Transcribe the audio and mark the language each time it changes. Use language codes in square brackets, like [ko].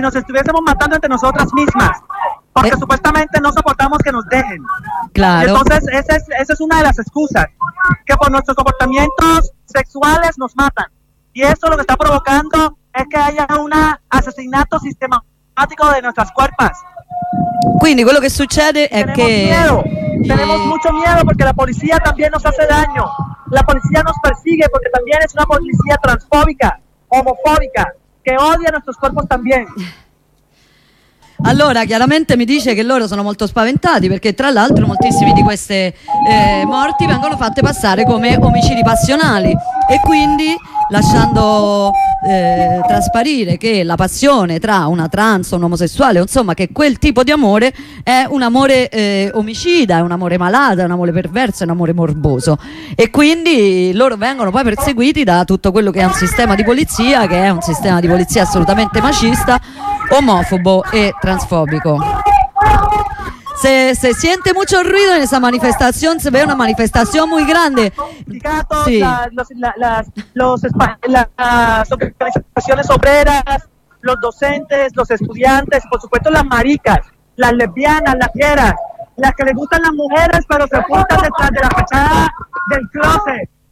[es] nos estuviésemos matando entre nosotras mismas, porque supuestamente no soportamos que nos dejen. Claro. Entonces esa es una de las excusas, que por nuestros comportamientos sexuales nos matan. Y eso es lo que está provocando es que haya un asesinato sistemático de nuestras cuerpas. [it] Quindi quello che succede è che [es] tenemos mucho miedo porque la policía también nos hace daño. La policía nos persigue porque también es una policía transfóbica, homofóbica, que odia nuestros cuerpos también. [it] Allora, chiaramente mi dice che loro sono molto spaventati perché tra l'altro moltissimi di queste morti vengono fatte passare come omicidi passionali e quindi lasciando trasparire che la passione tra una trans o un omosessuale, insomma, che quel tipo di amore è un amore omicida, è un amore malato, è un amore perverso, è un amore morboso. E quindi loro vengono poi perseguiti da tutto quello che è un sistema di polizia, che è un sistema di polizia assolutamente machista, omofobo e transfobico. [es] Se siente mucho ruido en esa manifestación, se ve una manifestación muy grande. Sí. Las organizaciones obreras, los docentes, los estudiantes, por supuesto las maricas, las lesbianas, las queras, las que les gustan las mujeres, pero se juntan detrás de la fachada del closet.